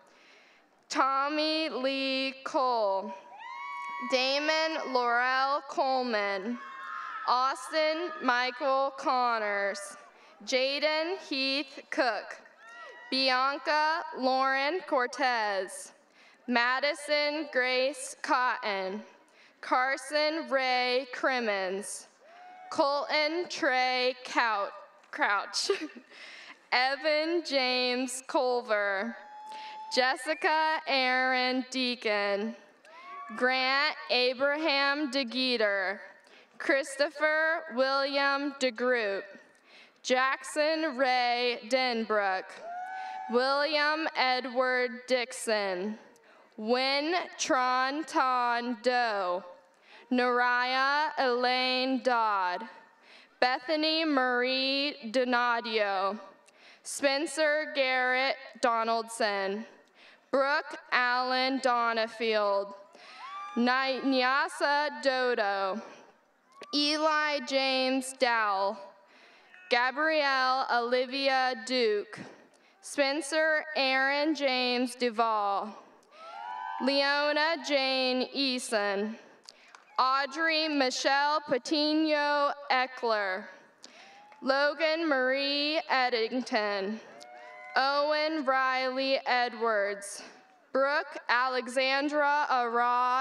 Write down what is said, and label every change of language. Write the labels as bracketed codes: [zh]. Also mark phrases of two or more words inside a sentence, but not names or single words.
[en] Tommy Lee Cole, Damon Laurel Coleman, Austin Michael Connors, Jaden Heath Cook, Bianca Lauren Cortez, Madison Grace Cotton, Carson Ray Crimmins, Colton Trey Crouch, Evan James Culver, Jessica Aaron Deacon, Grant Abraham DeGeeter, Christopher William DeGroot, Jackson Ray Denbrook, William Edward Dixon, Win Tron Ton Doe, Naraya Elaine Dodd, Bethany Marie Donadio, Spencer Garrett Donaldson, Brooke Allen Donafield, Nyasa Dodo, Eli James Dowell, Gabrielle Olivia Duke, Spencer Aaron James Duvall, Leona Jane Eason, Audrey Michelle Patino Eckler, Logan Marie Eddington, Owen Riley Edwards, Brooke Alexandra Ara